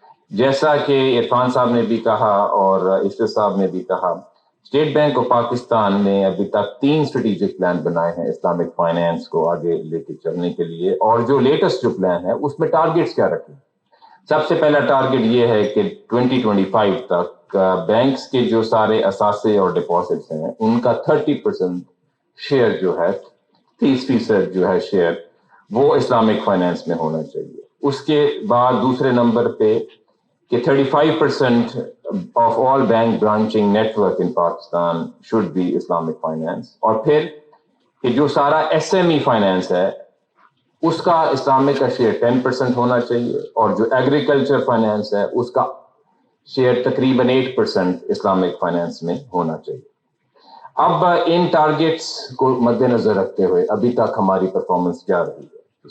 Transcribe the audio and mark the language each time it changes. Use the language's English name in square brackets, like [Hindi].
[Urdu] جیسا کہ عرفان صاحب نے بھی کہا اور عشرت صاحب نے بھی کہا، اسٹیٹ بینک آف پاکستان نے ابھی تک 3 اسٹریٹجک پلان بنائے ہیں اسلامک فائنینس کو آگے لے کے چلنے کے لیے، اور جو لیٹسٹ جو پلان ہے اس میں ٹارگیٹس کیا رکھے. سب سے پہلا ٹارگیٹ یہ ہے کہ 2025 تک بینکس کے جو سارے اثاثے اور ڈپازٹس ہیں ان کا 30% شیئر جو ہے، 30% جو ہے شیئر، وہ اسلامک فائنینس میں ہونا چاہیے. اس کے بعد دوسرے نمبر پہ کہ [English] 35% of all bank branching network in Pakistan should be Islamic finance. [Urdu] اور پھر کہ جو سارا SME فائنینس ہے اس کا اسلامک کا شیئر 10% ہونا چاہیے، اور جو ایگریکلچر فائنینس ہے اس کا شیئر تقریباً 8% اسلامک فائنینس میں ہونا چاہیے. اب ان ٹارگیٹس کو مد نظر رکھتے ہوئے ابھی تک ہماری پرفارمنس کیا رہی ہے.